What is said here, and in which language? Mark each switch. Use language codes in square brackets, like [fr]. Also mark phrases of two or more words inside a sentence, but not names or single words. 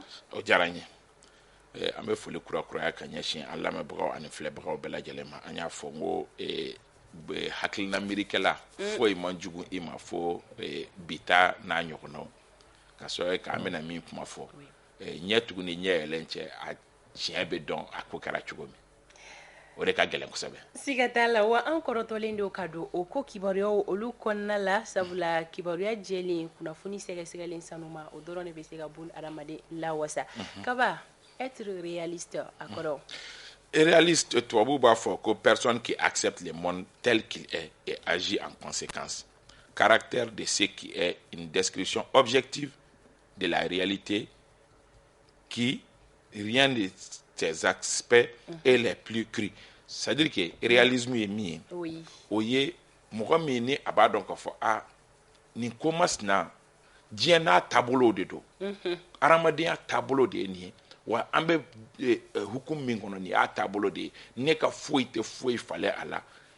[bm] O diyara n ye an bɛ foli kurakuraya ka ɲɛsin an lamɛnbagaw ani filɛbagaw bɛɛ lajɛlen ma an y'a fɔ n ko hakilina miirikɛla foyi man jugu i ma fo bita n'a ɲɔgɔnnaw ka sɔrɔ k'an bɛna min kuma fɔ ɲɛ tugu ni ɲɛ yɛlɛn cɛ a tiɲɛ bɛ dɔn a ko kɛra cogo min o de ka gɛlɛn kosɛbɛ. Siga t'a la wa an kɔrɔtɔlen don ka don o ko kibaruyaw olu kɔnɔna la sabula kibaruya jɛlen kunnafoni sɛgɛsɛgɛlen sanuma o dɔrɔn de bɛ se ka bun adamaden lawasa. Kaba [fr] être réaliste [bm] a kɔrɔ. [fr] Réaliste [bm] tubabu b'a fɔ ko [fr] personne qui accepte le monde tel qu'il est et agit en conséquence. Caractère de ce qui est une description objective de la réalité qui rien de ses aspects est les plus crus. C'est-à-dire que réalisme est min Oui. [bm] o ye mɔgɔ min ni a b'a dɔn k'a fɔ nin ko masina diɲɛ n'a taabolo de don adamadenya taabolo de ye nin ye wa an bɛ hukumu min kɔnɔ nin y'a taabolo de ye ne ka foyi tɛ foyi falen a la